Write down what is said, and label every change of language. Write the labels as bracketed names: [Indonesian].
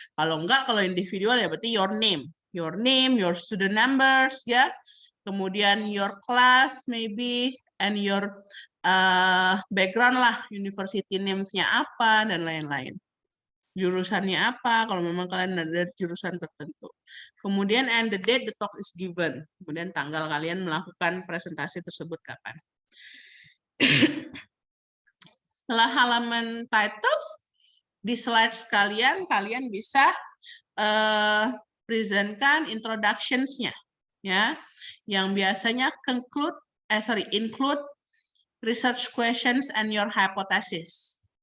[Indonesian] Kalau enggak, kalau individual ya berarti [English] your name, your student numbers [Indonesian] ya. [English] Kemudian your class maybe and your background lah, university names-nya [Indonesian] apa dan lain-lain. Jurusannya apa kalau memang kalian ada dari jurusan tertentu. [English] Kemudian and the date the talk is given. [Indonesian] Kemudian tanggal kalian melakukan presentasi tersebut kapan. Setelah halaman titles, di slides kalian bisa presentkan introductions-nya, ya, yang biasanya [English] include research questions and your hypothesis.